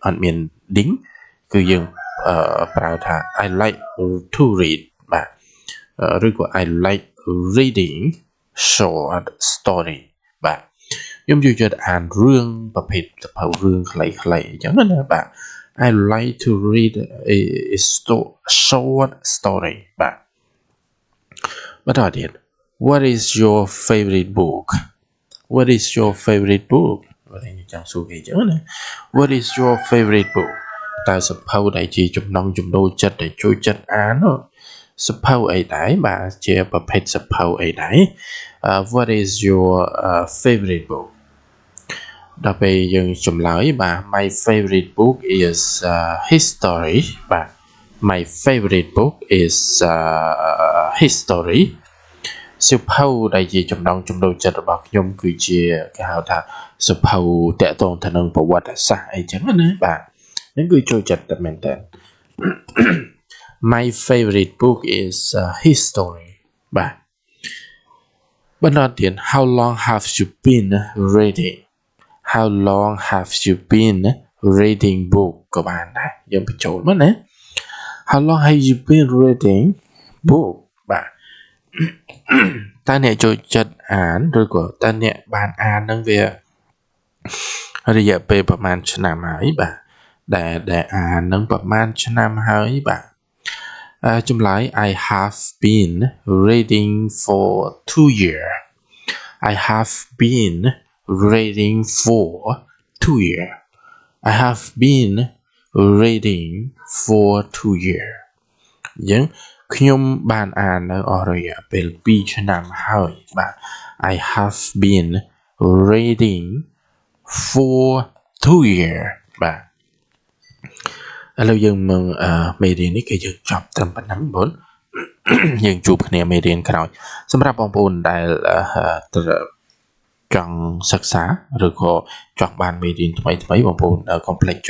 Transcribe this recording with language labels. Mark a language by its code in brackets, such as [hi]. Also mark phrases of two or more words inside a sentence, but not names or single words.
[km] ត់មាន ding គឺយើងប្រើថា [en] I like to read [km] បាទឬក៏ [en] I like reading short story [km] បាទខ្ញុំចូលចិត្តអានរឿងប្រភេទសៀវភៅរឿងខ្លីៗអញ្ចឹងណាបាទ [en] I like to read a short story [km] បាទបន្តទៀត [en] What is your favorite book What is your favorite book [km] បាទខ្ញុំចង់សួរគេអញ្ចឹងណា [en] What is your favorite book [km] តើសៀវភៅដែលជាចំណង់ចំណូលចិត្តដែលចូលចិត្តអានសៀវភៅអីដែរបាទ ជាប្រភេទសៀវភៅអីដែរ [en] What is your favorite book [km] ដល់ពេលយើងចម្លើយបាទ [en] My favorite book is history [km] បាទ [en] My favorite book is history [km] សៀវភៅដែលជាចំណង់ចំណូលចិត្តរបស់ខ្ញុំគឺជាគេហៅថាសៀវភៅតាក់ទងទៅនឹងប្រវត្តិសាស្ត្រអីចឹងណាបាទហ្នឹងគឺចូលចិត្តតែមែនតើ [en] My favorite book is history [km] បាទបន្តទៀត [en] How long have you been reading How long have you been reading book [km] ក៏បានដែរយើងបញ្ចូលមកណា [en] How long have you been reading book [km] បាទតើអ្នកចូលចិត្តអានឬក៏តើអ្នកបានអាននឹងវារយៈពេល ប្រហែលឆ្នាំហើយបាទដែលអាននឹងប្រហែលឆ្នាំហើយបាទចម្លើយ [en] I have been reading for 2 years I have been reading for 2 years I have been reading for 2 years [km] អញ្ចឹងខ្ញុំបានអាននៅអស់រយៈពេល2ឆ្នាំហើយបាទ [en] I have been reading for 2 years [km] បាទឥឡូវយើងមើលមេរៀននេះគឺយើងចប់ត្រឹមប៉ុណ្ណឹងបង យើងជួបគ្នាមេរៀនក្រោយសម្រាប់បងប្អូនដែលចង់សិក្សាឬក៏ចង់បានមេរៀនថ្មីៗបងប្អូនកុំភ្លេចចុ